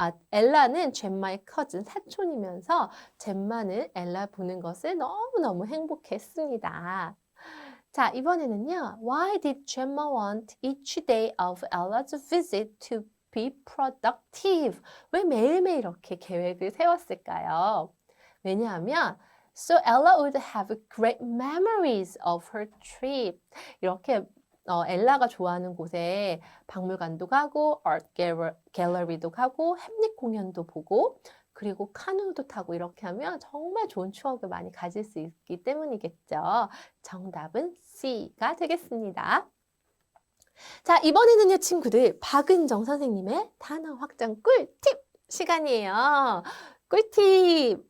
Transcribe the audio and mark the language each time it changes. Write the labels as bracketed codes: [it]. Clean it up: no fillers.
[ko] 엘라는 젬마의 커즌 사촌이면서 젬마는 엘라 보는 것을 너무너무 행복했습니다. 자, 이번에는요. [en] Why did Gemma want each day of Ella's visit to be productive? [ko] 왜 매일매일 이렇게 계획을 세웠을까요? 왜냐하면 [en] So Ella would have great memories of her trip. [ko] 이렇게 엘라가 좋아하는 곳에 박물관도 가고 아트 갤러리도 가고 햄릿 공연도 보고 그리고 카누도 타고 이렇게 하면 정말 좋은 추억을 많이 가질 수 있기 때문이겠죠. 정답은 C가 되겠습니다. 자, 이번에는요, 친구들, 박은정 선생님의 단어 확장 꿀팁 시간이에요. 꿀팁!